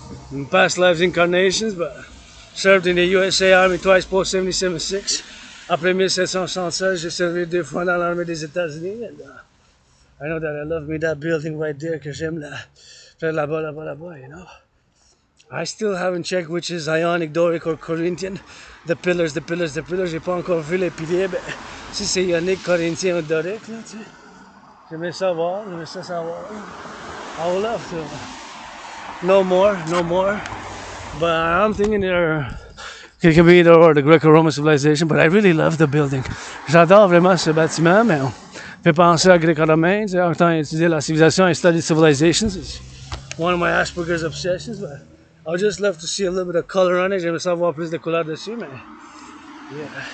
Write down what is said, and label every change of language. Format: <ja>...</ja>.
<en>In past lives incarnations, but served in the USA Army twice post 77-6.</en> <fr>Après 1776, j'ai servi 2 fois dans l'armée des États-Unis.</fr> <en>And I know that I love me that building right there,</en> <fr>que j'aime faire là-bas, là-bas, là-bas,</fr> <en>you know. I still haven't checked which is Ionic, Doric or Corinthian. The pillars.</en> <fr>J'ai pas encore vu les piliers, mais si c'est Ionique, Corinthien ou Doric, là, tu sais. J'aimerais ça savoir.</fr> <en>I would love to. No more. But I'm thinking it can be either or the Greco-Roman civilization, but I really love the building.</en> <fr>J'adore vraiment ce bâtiment, mais on fait penser à Greco-Romain. En temps étudié la civilisation,</fr> <en>I studied civilizations. It's one of my Asperger's obsessions, but I would just love to see a little bit of color on it.</en> <fr>J'aimerais savoir plus de couleur dessus, mais yeah.</fr>